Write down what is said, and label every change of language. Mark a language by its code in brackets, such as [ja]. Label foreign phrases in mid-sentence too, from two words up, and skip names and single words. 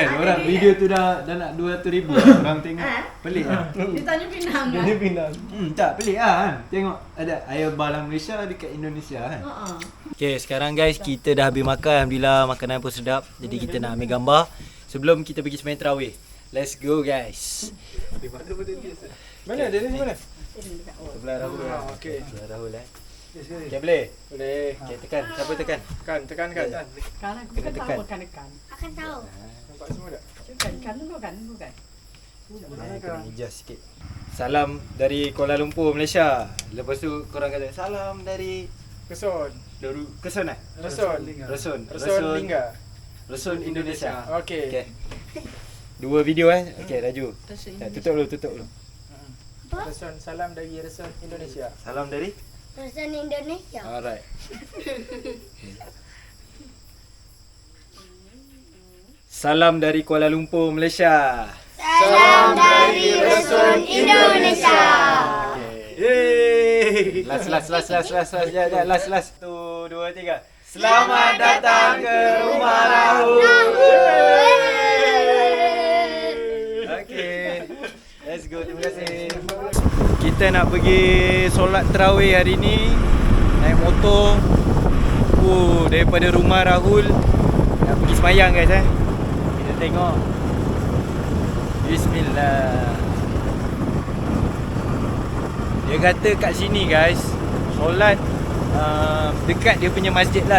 [ms] Orang video tu dah nak 200,000 orang tengok. Pelik lah. Dia tanya Penang kan? Dia Penang. Tak pelik lah kan. Tengok ada air balang Malaysia dekat Indonesia kan. Okay, sekarang guys kita dah habis makan. Alhamdulillah makanan pun sedap. Jadi kita nak ambil gambar sebelum kita pergi sembahyang tarawih. [en] Let's go guys. [ms] Mana? Dia ni mana? Sebelah Rahul. Okey. Sebelah Rahul Okay, boleh? Boleh. Okay, tekan. Siapa tekan? Tekan. Sekarang aku kan tahu makan ikan. Akan tahu. Nampak semua tak? Ikan dulu kan. Kena hijau sikit. Salam dari Kuala Lumpur, Malaysia. Lepas tu korang kata salam dari Keson. Keson eh? Reson Lingga. Reson Indonesia. Okey. Okay. 2 video Okay, Raju. Tutup dulu. Reson, salam dari Reson Indonesia. Salam dari? Reson Indonesia. Alright. Salam dari Kuala Lumpur, Malaysia. Salam dari Reson Indonesia. Yeay. Last. Ya, last. 1, 2, 3. Selamat datang ke rumah Rahul. Okay. [en] Let's go. [ms] Terima kasih. Kita nak pergi solat tarawih hari ni. Naik motor. Daripada rumah Rahul nak pergi sembahyang guys Kita tengok. Bismillah. Dia kata kat sini guys, solat dekat dia punya masjid lah.